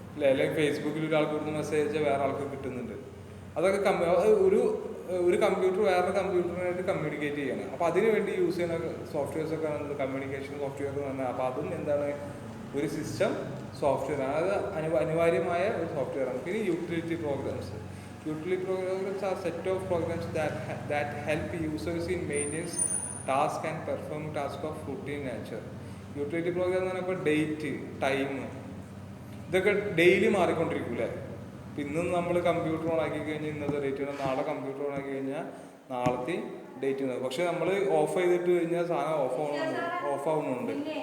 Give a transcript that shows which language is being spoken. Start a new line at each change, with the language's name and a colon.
Malayalam: അല്ലെങ്കിൽ ഫേസ്ബുക്കിൽ ഒരാൾക്ക് കൊടുക്കുന്ന മെസ്സേജ് വേറെ ആൾക്ക് കിട്ടുന്നുണ്ട്. അതൊക്കെ ഒരു കമ്പ്യൂട്ടർ വേറെ കമ്പ്യൂട്ടറിനായിട്ട് കമ്മ്യൂണിക്കേറ്റ് ചെയ്യണം. അപ്പോൾ അതിന് വേണ്ടി യൂസ് ചെയ്യുന്ന സോഫ്റ്റ്വെയർസൊക്കെ ആണ് കമ്മ്യൂണിക്കേഷൻ സോഫ്റ്റ്വെയർ എന്ന് പറഞ്ഞാൽ. അപ്പോൾ അതും എന്താണ്, ഒരു സിസ്റ്റം സോഫ്റ്റ്വെയർ ആണ്. അത് അനിവാര്യമായ ഒരു സോഫ്റ്റ്വെയർ ആണ്. പിന്നെ utility programmes.
English: Utility programs are set of programs that help users in maintenance task and perform task of routine nature.
Malayalam: Utility programme എന്ന് പറഞ്ഞാൽ ഡേറ്റ്, ടൈം, ഇതൊക്കെ ഡെയിലി മാറിക്കൊണ്ടിരിക്കൂലേ. ഇപ്പം ഇന്ന് നമ്മൾ കമ്പ്യൂട്ടർ ഓൺ ആക്കി കഴിഞ്ഞാൽ ഇന്നത്തെ ഡേറ്റ് ആണ്, നാളെ കമ്പ്യൂട്ടർ ഓൺ ആക്കി കഴിഞ്ഞാൽ നാളത്തെ ഡേറ്റ് ആണ്. പക്ഷെ നമ്മൾ ഓഫ് ചെയ്തിട്ട് കഴിഞ്ഞാൽ സാധനം ഓഫ് ആവുന്നുണ്ട്.